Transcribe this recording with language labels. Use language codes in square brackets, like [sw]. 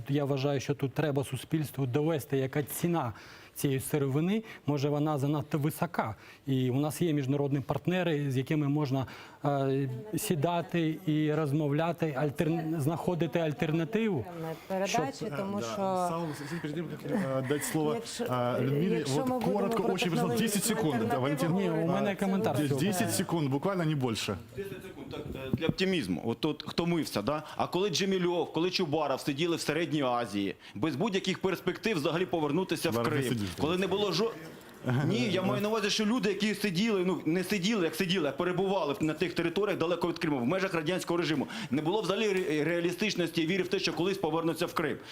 [uk] Я вважаю, що тут треба суспільству довести, яка ціна цієї сировини, може вона занадто висока. І у нас є міжнародні партнери, з якими можна сідати і розмовляти, знаходити альтернативу. Передачі, тому що... [ru] Дать слово Людмиле, вот коротко, очень, 10 секунд. [uk] Валентин, ні, у мене коментар. 10 секунд, буквально, не більше. 10 секунд, так, для оптимізму. От тут втомився, да? А коли Джемільов, коли Чубаров сиділи в Середній Азії, без будь-яких перспектив взагалі повернутися в Крим, коли не було Ні, я маю на увазі, що люди, які сиділи, ну не сиділи, а перебували на тих територіях далеко від Криму, в межах радянського режиму, не було взагалі реалістичності і віри в те, що колись повернуться в Крим.